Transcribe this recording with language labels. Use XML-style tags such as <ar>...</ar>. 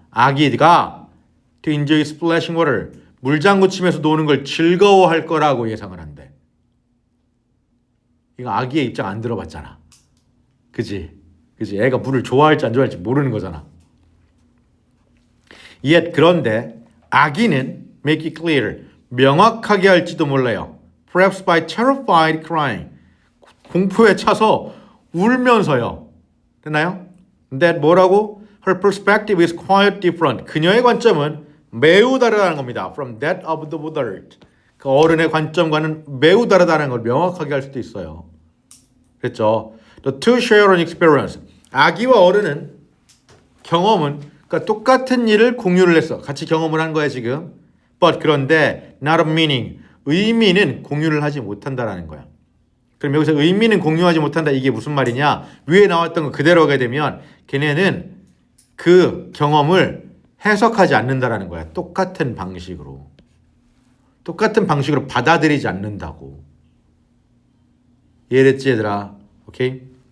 <ko>아기가</ko> <en>to enjoy splashing water</en> <ko>물장구 치면서 노는 걸 즐거워할 거라고 예상을 한대. 이거 아기의 입장 안 들어봤잖아. 그치 애가 물을 좋아할지 안 좋아할지 모르는 거잖아. Yet 그런데 아기는</ko> <en>make it clear</en> <ko>명확하게 할지도 몰라요.</ko> <en>Perhaps by terrified crying</en> <ko>공포에 차서 울면서요. 됐나요? That 뭐라고?</ko> <en>Her perspective is quite different.</en> <ko>그녀의 관점은 매우 다르다는 겁니다.</ko> <en>From that of the adult.</en> <ko>그 어른의 관점과는 매우 다르다는 걸 명확하게 할 수도 있어요. 그랬죠?</ko> <en>The two share an experience.</en> <ko>아기와 어른은 경험은 그러니까 똑같은 일을 공유를 했어. 같이 경험을 한 거야 지금.</ko> <en>But 그런데 not a meaning.</en> <ko>의미는 공유를 하지 못한다라는 거야. 그럼 여기서 의미는 공유하지 못한다. 이게 무슨 말이냐? 위에 나왔던 거 그대로 하게 되면 걔네는 그 경험을 해석하지 않는다라는 거야. 똑같은 방식으로 받아들이지 않는다고. 이해됐지 얘들아? 오케이?</ko>